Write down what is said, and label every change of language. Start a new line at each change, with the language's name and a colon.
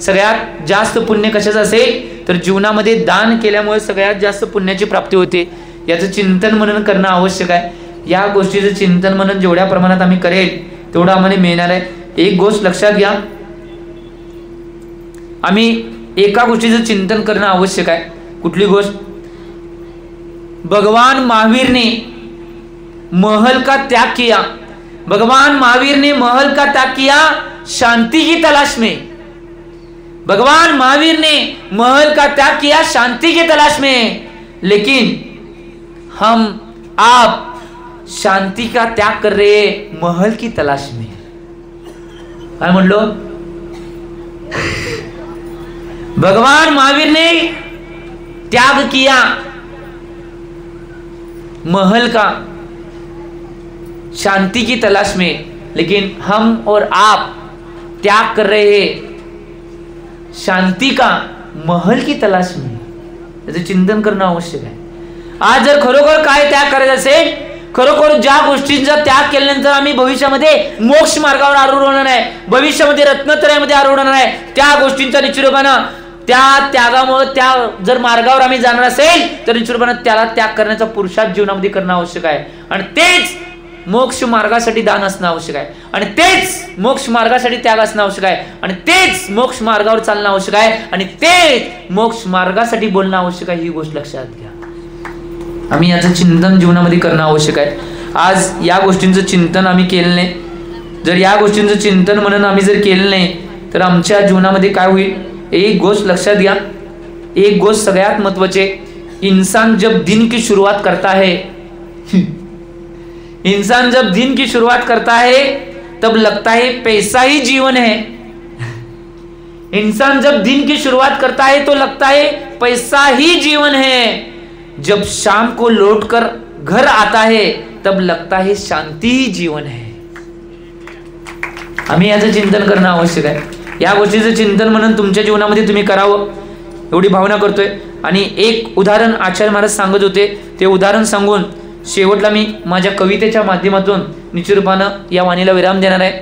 Marathi: सगळ्यात जास्त पुण्य कशाचं असेल तर जीवनामध्ये दान केल्यामुळे सगळ्यात जास्त पुण्याची प्राप्ती होते. याचं चिंतन मनन करणं आवश्यक आहे. या गोष्टीचं चिंतन मनन जेवढ्या प्रमाणात आम्ही करेल तेवढं आम्हाला मिळणार आहे. एक गोष्ट लक्षात घ्या आम्ही एका गोष्टीचं चिंतन करणं आवश्यक आहे. कुठली गोष्ट
Hindi: भगवान महावीर ने महल का त्याग किया. भगवान महावीर ने महल का त्याग किया शांति की तलाश में. भगवान महावीर ने महल का त्याग किया शांति की तलाश में. लेकिन हम आप शांति का त्याग कर रहे महल की तलाश में.
Marathi: काय म्हणलो?
Hindi: भगवान महावीर ने त्याग किया महल का शांति की तलाश में, लेकिन हम और आप त्याग कर रहे हैं शांति का महल की तलाश में.
Marathi: त्याचं चिंतन करणं आवश्यक आहे. आज जर खरोखर काय त्याग करायचं असेल, खरोखर ज्या गोष्टींचा त्याग केल्यानंतर आम्ही भविष्यामध्ये मोक्ष मार्गावर आरूढ होणार आहे, भविष्यामध्ये रत्नत्रयामध्ये आरूढ होणार आहे, त्या गोष्टींचा निश्चितपणे त्या त्यागामुळे त्या जर मार्गावर आम्ही जाणार असेल तर निश्चितपणे त्याला त्याग करण्याचा पुरुषार्थ जीवनामध्ये करणं आवश्यक आहे. आणि तेच मोक्ष मार्गासाठी दान असणं आवश्यक आहे, आणि तेच मोक्ष मार्गासाठी त्याग असणं आवश्यक आहे, आणि तेच मोक्ष मार्गावर चालणं आवश्यक आहे, आणि तेच मोक्ष मार्गासाठी बोलणं आवश्यक आहे. ही गोष्ट लक्षात घ्या. आम्ही याचं चिंतन जीवनामध्ये करणं आवश्यक आहे. आज या गोष्टींचं चिंतन आम्ही केलं नाही, जर या गोष्टींचं चिंतन म्हणून आम्ही जर केलं नाही तर आमच्या जीवनामध्ये काय होईल? एक गोष्ट लक्षात घ्या, एक गोष्ट सगळ्यात महत्वाची,
Hindi: इंसान जब दिन की शुरुआत करता है इंसान जब दिन की शुरुआत करता है तब लगता है पैसा ही जीवन है. इंसान जब दिन की शुरुआत करता है तो लगता है पैसा ही जीवन है. जब शाम को लौटकर घर आता है तब लगता है शांति ही जीवन है.
Marathi: आम्ही याचं चिंतन करणं आवश्यक आहे. या गोष्टीचं चिंतन म्हणून तुमच्या जीवनामध्ये तुम्ही करावं एवढी भावना करतोय. आणि एक उदाहरण आचार्य महाराज सांगत होते, ते उदाहरण सांगून शेवटला मी माझ्या कवितेच्या माध्यमातून निश्चितपणे या वाणीला विराम देणार आहे.